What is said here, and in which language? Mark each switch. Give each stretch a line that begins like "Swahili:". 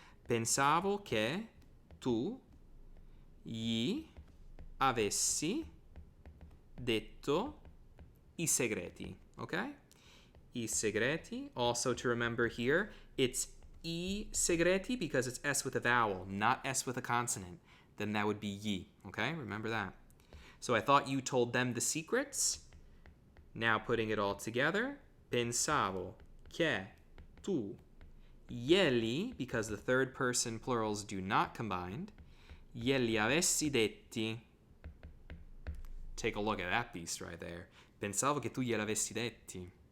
Italian: Pensavo che tu gli avessi detto I segreti, okay? I segreti.
English: Also to remember here, it's I segreti because it's S with a vowel, not S with a consonant. Then that would be yi, okay? Remember that. So I thought you told them the secrets. Now putting it all together,
Italian: pensavo che tu glieli,
English: because the third person plurals do not combine,
Italian: glieli avessi detti.
English: Take a look at that beast right there.
Italian: Pensavo che tu gliel'avessi detti.